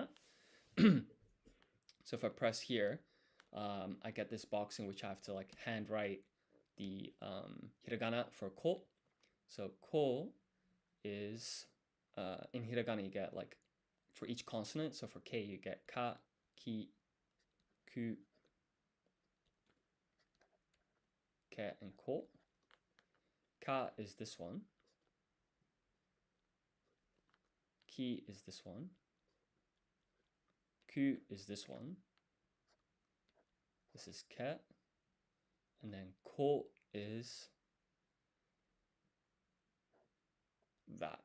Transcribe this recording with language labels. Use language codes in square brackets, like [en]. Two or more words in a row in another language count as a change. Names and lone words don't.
[en] So if I press here, I get this box in which I have to like handwrite the hiragana for ko. So ko is, in hiragana you get like, for each consonant, so for K you get [ja] ka, ki, ku, ke, [en] and ko. Ka is this one. Ki is this one. Ku is this one. This is ke. And then ko is that.